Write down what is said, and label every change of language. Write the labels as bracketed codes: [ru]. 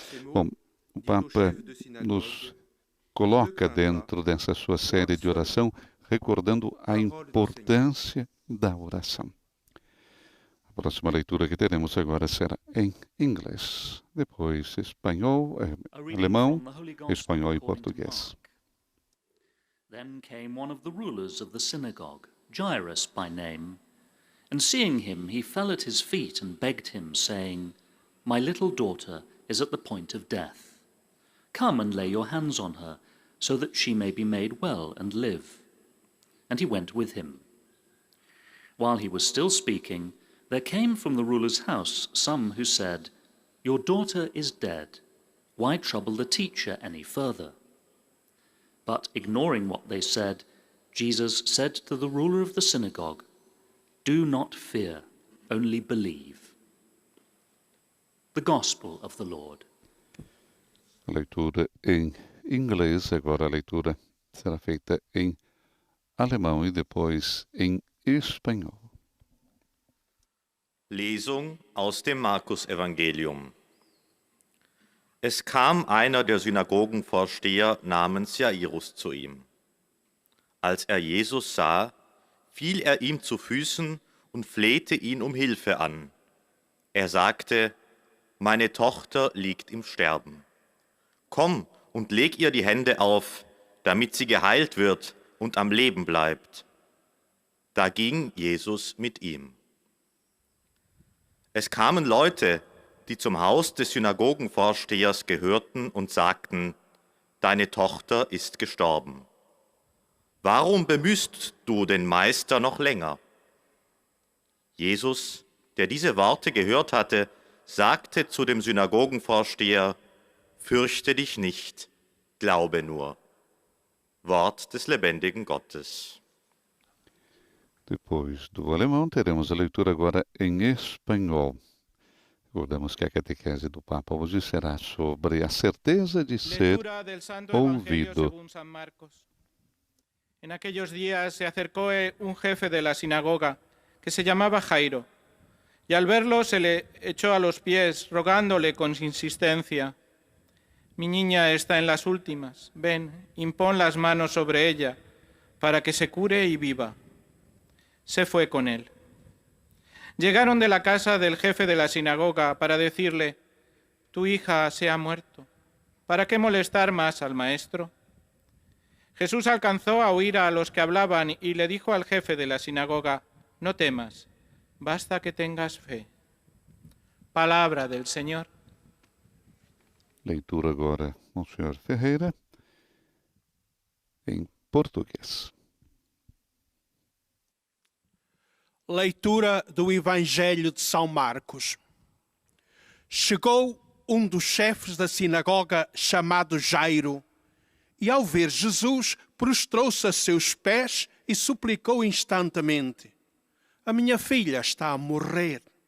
[pt] Bom, o Papa nos coloca dentro dessa sua série de oração, recordando a importância da oração. A próxima leitura que teremos agora será em inglês, depois espanhol, alemão, espanhol e português. [en] Then came one of the rulers of the synagogue, Jairus by name, and seeing him, he fell at his feet and begged him, saying, "My little daughter is at the point of death. Come and lay your hands on her, so that she may be made well and live." And he went with him. While he was still speaking, there came from the ruler's house some who said, "Your daughter is dead. Why trouble the teacher any further?" But ignoring what they said, Jesus said to the ruler of the synagogue, "Do not fear, only believe." The Gospel of the Lord. [pt] A leitura em inglês, agora a leitura será feita em alemão e depois em espanhol. [de] Lesung aus dem Markus-Evangelium. Es kam einer der Synagogenvorsteher namens Jairus zu ihm. Als er Jesus sah, fiel er ihm zu Füßen und flehte ihn um Hilfe an. Er sagte, "Meine Tochter liegt im Sterben. Komm und leg ihr die Hände auf, damit sie geheilt wird und am Leben bleibt." Da ging Jesus mit ihm. Es kamen Leute, die zum Haus des Synagogenvorstehers gehörten und sagten, "Deine Tochter ist gestorben. Warum bemühst du den Meister noch länger?" Jesus, der diese Worte gehört hatte, sagte zu dem Synagogenvorsteher, "Fürchte dich nicht, glaube nur." Wort des lebendigen Gottes. [pt] Depois do alemão, teremos a leitura agora em espanhol. Recordamos que a catequese do Papa hoje será sobre a certeza de ser ouvido. [es] En aquellos días se acercó un jefe de la sinagoga que se llamaba Jairo, y al verlo se le echó a los pies, rogándole con insistencia, "Mi niña está en las últimas, ven, impón las manos sobre ella, para que se cure y viva." Se fue con él. Llegaron de la casa del jefe de la sinagoga para decirle, "Tu hija se ha muerto, ¿para qué molestar más al maestro?" Jesús alcanzó a oír a los que hablaban y le dijo al jefe de la sinagoga, "No temas, basta que tengas fe." Palabra del Señor. [pt] Leitura agora, Monsenhor Ferreira, em português. Leitura do Evangelho de São Marcos. Chegou um dos chefes da sinagoga chamado Jairo e, ao ver Jesus, prostrou-se a seus pés e suplicou instantemente: a minha filha está a morrer.